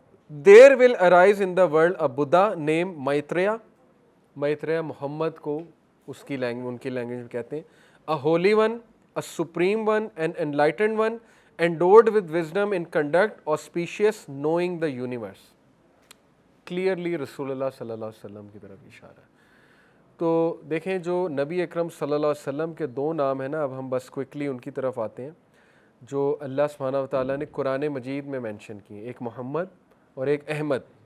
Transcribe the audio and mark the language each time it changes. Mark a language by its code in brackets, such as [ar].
[en] There will arise in the world a Buddha name Maitreya. [ur] میتریہ محمد کو اس کی language ان کی لینگویج میں کہتے ہیں. [en] A holy one, a supreme one, an enlightened one, endowed with wisdom in conduct auspicious knowing the universe. [ur] Clearly رسول اللہ صلی اللہ علیہ وسلم کی طرف اشارہ ہے. تو دیکھیں جو نبی اکرم صلی اللہ علیہ وسلم کے دو نام ہیں نا، اب ہم بس کوئکلی ان کی طرف آتے ہیں جو اللہ سبحانہ و تعالیٰ نے قرآن مجید میں مینشن کیے، ایک محمد اور ایک احمد.